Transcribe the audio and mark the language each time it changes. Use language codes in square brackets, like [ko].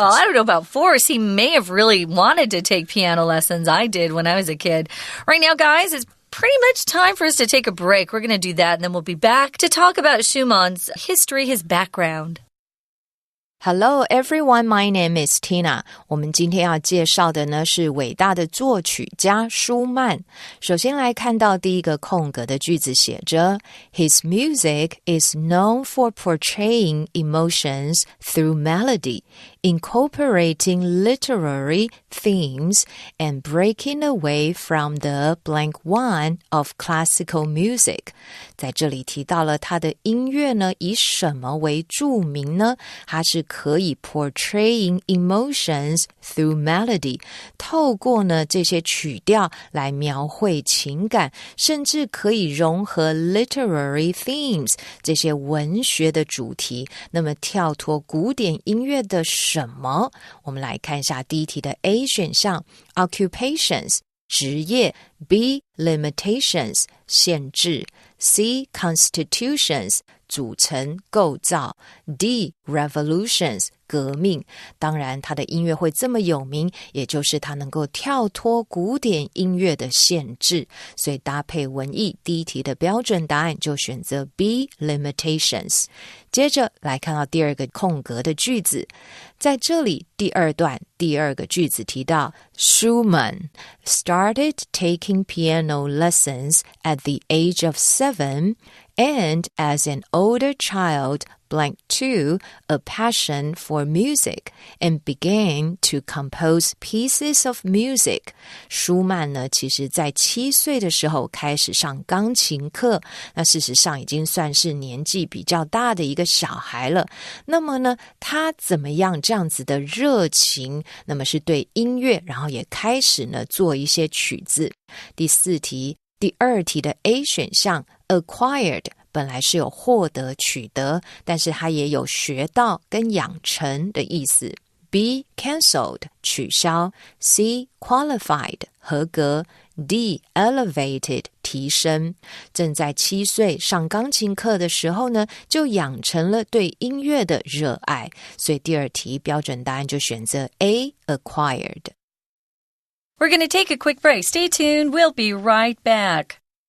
[en] Well, I don't know about force. He may have really wanted to take piano lessons. I did when I was a kid. Right now, guys, it's pretty much time for us to take a break. We're going to do that, and then we'll be back to talk about Schumann's history, his background. Hello everyone, my name is Tina. [zh] 我们今天要介绍的呢是伟大的作曲家舒曼。首先来看到第一个空格的句子写着 [en] His music is known for portraying emotions through melody, incorporating literary themes, and breaking away from the blank one of classical music. [zh] 在这里提到了他的音乐呢，以什么为著名呢？它是可以 [en] portraying emotions through melody， [zh] 透过呢这些曲调来描绘情感，甚至可以融合 [en] literary themes [zh] 这些文学的主题。那么跳脱古典音乐的什么？我们来看一下第一题的 A 选项 occupations 职业， B limitations 限制， C constitutions组成构造， D revolutions革命。当然他的音乐会这么有名，也就是他能够跳脱古典音乐的限制，所以搭配文意，第一题的标准答案就选择 B limitations。接着来看到第二个空格的句子，在这里第二段第二个句子提到 [en] Schumann started taking piano lessons at the age of 7 and as an older child blank to a passion for music and began to compose pieces of music. [zh] 舒曼呢，其实在7岁的时候开始上钢琴课，那事实上已经算是年纪比较大的一个小孩了。那么呢，他怎么样这样子的热情？那么是对音乐，然后也开始呢做一些曲子。第四题，第二题的 A 选项 acquired。本来是有获得取得，但是它也有学到跟养成的意思。 B cancelled 取消， C qualified 合格， D elevated 提升。正在7岁上钢琴课的时候呢，就养成了对音乐的热爱，所以第二题标准答案就选择 A acquired。 [en] We're going to take a quick break. Stay tuned. We'll be right back.